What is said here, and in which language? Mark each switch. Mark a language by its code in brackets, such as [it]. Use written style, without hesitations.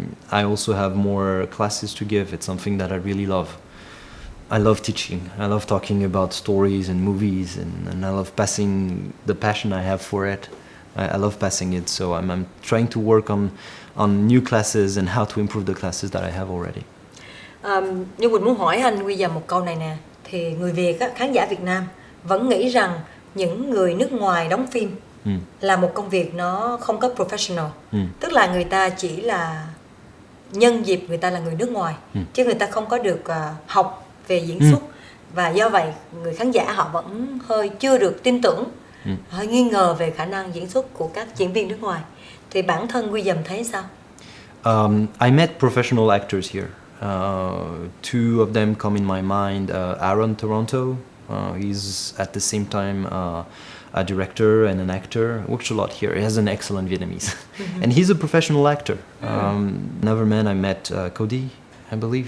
[en] I also have more classes to give. It's something that I really love. I love teaching. I love talking about stories and movies, and I love passing the passion I have for it. I love passing it. So I'm trying to work on new classes and how to improve the classes that I have already. [vi] Nhưng mình muốn hỏi anh William một câu này nè. Thì người Việt, khán giả Việt Nam vẫn nghĩ rằng những người nước ngoài đóng phim là một công việc nó không có professional. Tức là người ta chỉ là nhân dịp người ta là người nước ngoài, chứ người ta không có được học về diễn xuất. Và do vậy người khán giả họ vẫn hơi chưa được tin tưởng, hơi nghi ngờ về khả năng diễn xuất của các diễn viên nước ngoài. Thì bản thân William thấy sao? [en] I met professional actors here. Two of them come in my mind. Aaron Toronto, he's at the same time a director and an actor. Works a lot here. He has an excellent Vietnamese, and he's a professional actor. Another man I met, Cody, I believe.